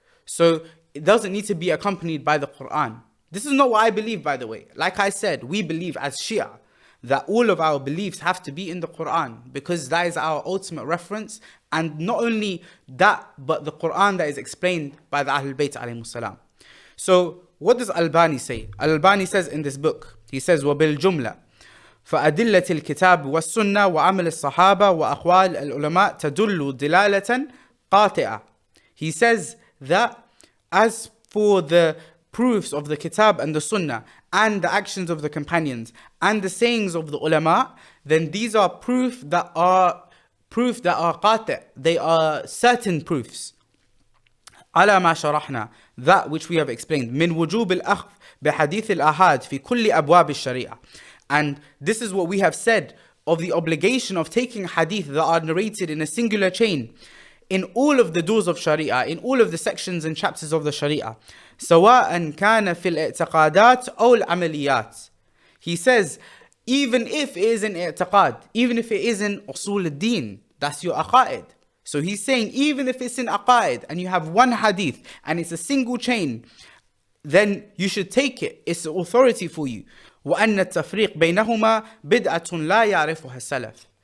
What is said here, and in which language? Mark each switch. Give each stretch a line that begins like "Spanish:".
English: So it doesn't need to be accompanied by the Qur'an. This is not what I believe, by the way. Like I said, we believe as Shia that all of our beliefs have to be in the Qur'an, because that is our ultimate reference. And not only that, but the Qur'an that is explained by the ahlulbayt alayhimus salam. So what does Albani say? Albani says in this book, he says,
Arabic: وَبِالْجُمْلَةِ فأدلة الكتاب والسنة وعمل الصحابة وأقوال العلماء تدل دلالة قاطعة.
English: He says that as for the proofs of the kitab and the sunnah and the actions of the companions and the sayings of the ulama, then these are proof that are qati'. They are certain proofs.
Arabic: على ما شرحنا,
English: that which we have explained,
Arabic: من وجوب الأخذ بحديث الآحاد في كل أبواب الشريعة.
English: And this is what we have said of the obligation of taking hadith that are narrated in a singular chain in all of the doors of Sharia, in all of the sections and chapters of the Sharia.
Arabic: سواء كان في الاعتقادات أو العمليات.
English: He says, even if it is in i'tiqad, even if it is in usul al-din, that's your aqaid. So he's saying, even if it's in aqaid and you have one hadith and it's a single chain, then you should take it. It's the authority for you.
Arabic: وَأَنَّ التَّفْرِيقِ بَيْنَهُمَا بِدْعَةٌ لَا يَعْرِفُهَا السَّلَفِ.